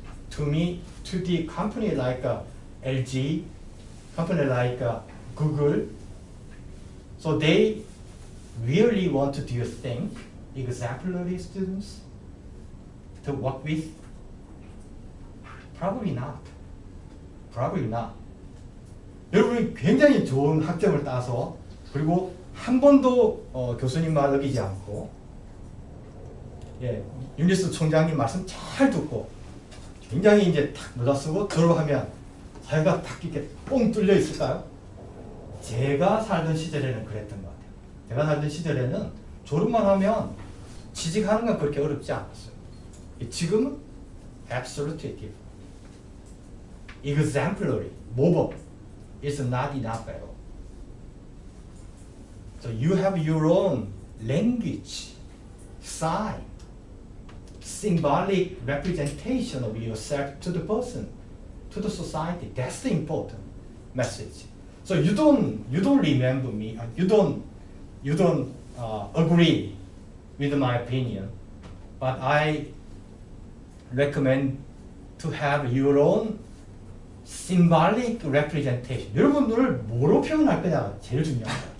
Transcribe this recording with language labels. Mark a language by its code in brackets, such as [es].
[en] To me, to the company like LG, company like Google, so they really want to, do you think, exemplary students to work with? Probably not. [ko] 여러분이 굉장히 좋은 학점을 따서 그리고 한 번도 교수님 말 어기지 않고 유니스 총장님 말씀 잘 듣고 굉장히 이제 탁 몰아쓰고 졸업하면 사회가 탁 이렇게 뻥 뚫려 있을까요? 제가 살던 시절에는 그랬던 것 같아요. 제가 살던 시절에는 졸업만 하면 취직하는 건 그렇게 어렵지 않았어요. 지금은 [en] absolutely different. Exemplary, 모범 is not enough at all. So you have your own language, sign, symbolic representation of yourself to the person, to the society. That's the important message. So you don't remember me. You don't agree with my opinion, but I recommend to have your own symbolic representation. [ko] 여러분들을 뭐로 표현할 거냐 제일 중요한 것 같아요.